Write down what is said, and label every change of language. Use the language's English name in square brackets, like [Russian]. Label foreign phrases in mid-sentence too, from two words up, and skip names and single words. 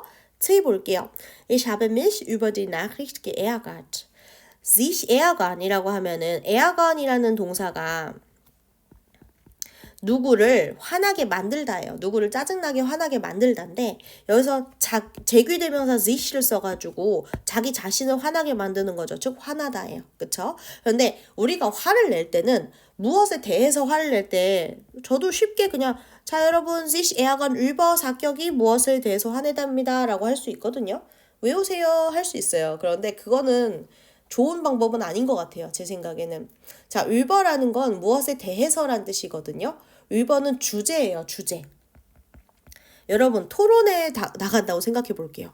[Korean] C 볼게요. [German] Ich habe mich über die Nachricht geärgert. sich ärgern [Korean] 이라고 하면은 ärgern이라는 동사가 누구를 화나게 만들다예요. 누구를 짜증나게 화나게 만들다인데 여기서 제귀대명사 sich를 써가지고 자기 자신을 화나게 만드는 거죠. 즉 화나다예요. 그쵸? 그런데 우리가 화를 낼 때는 무엇에 대해서 화를 낼 때 저도 쉽게 그냥 자 여러분 [German] sich ärgern über [Korean] 사격이 무엇에 대해서 화내답니다 라고 할 수 있거든요. 외우세요 할 수 있어요. 그런데 그거는 좋은 방법은 아닌 것 같아요. 제 생각에는. 자, über라는 건 무엇에 대해서란 뜻이거든요. über는 주제예요. 주제. 여러분 토론에 나간다고 생각해 볼게요.